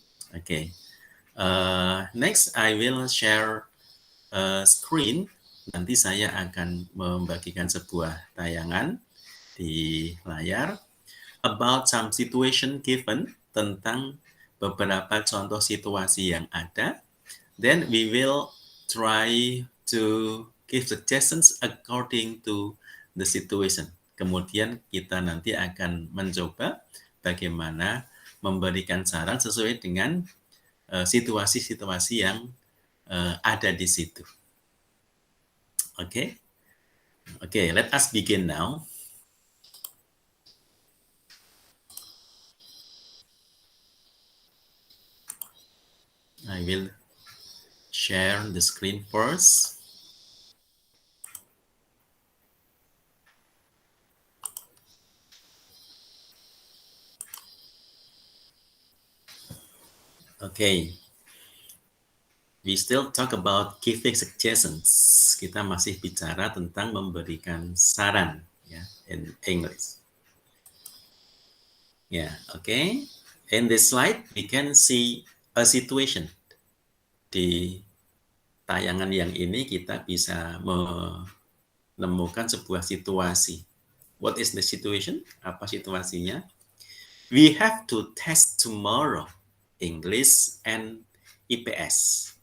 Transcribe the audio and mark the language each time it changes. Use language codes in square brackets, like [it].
[en] Oke, next I will share screen. [id] Nanti saya akan membagikan sebuah tayangan di layar [en] about some situation given, [id] tentang beberapa contoh situasi yang ada. [en] Then we will try to give suggestions according to the situation. [id] Kemudian kita nanti akan mencoba bagaimana memberikan saran sesuai dengan situasi-situasi yang ada di situ. [en] Okay, let us begin now. I will share the screen first. Okay, we still talk about giving suggestions. [id] Kita masih bicara tentang memberikan saran, ya, [en] in English. Yeah, okay. In this slide, we can see a situation. [id] Di tayangan yang ini kita bisa menemukan sebuah situasi. [en] What is the situation? [id] Apa situasinya? [en] We have to test tomorrow English and IPS.